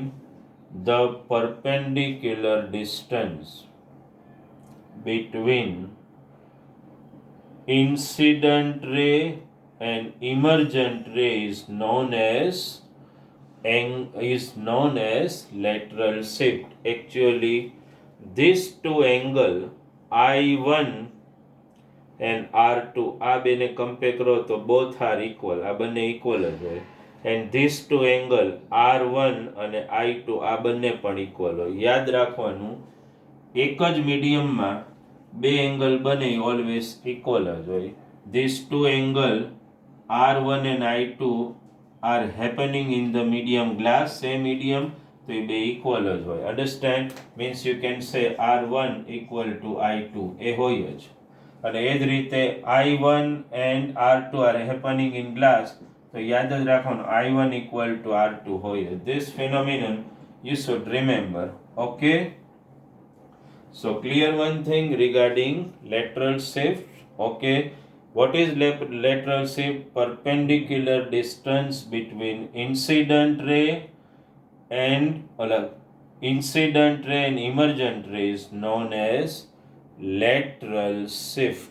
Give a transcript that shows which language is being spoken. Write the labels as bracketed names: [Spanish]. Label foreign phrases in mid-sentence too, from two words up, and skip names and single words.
[English] The perpendicular distance between incident ray and emergent ray is known as lateral shift. Actually these two angle I1 and R2, [Gujarati] આ બેને કમ્પેર કરો તો [English] both are equal. [Gujarati] આ બંને equal જ હોય. [English] And these two angle [Gujarati] R1 અને I2 આ બંને પણ equal હોય. યાદ રાખવાનું, એક જ મીડિયમમાં બે એંગલ બને always equal જ હોય. [English] These two angle R1 and I2 are happening in the medium glass, same medium. [Gujarati] તો એ બે ઇક્વલ જ હોય. અન્ડરસ્ટેન્ડ? [English] means you can say [Gujarati] R1 [English] equal to [Gujarati] I2, એ હોય જ. અને એ જ રીતે [English] I1 and R2 are happening in glass, [Gujarati] તો યાદ જ રાખવાનું I1 [English] equal to [Gujarati] R2 હોય. [English] This phenomenon you should remember. Okay? So clear one thing regarding lateral shift. Okay? What is lateral shift? Perpendicular distance between incident ray and emergent ray is known as lateral shift.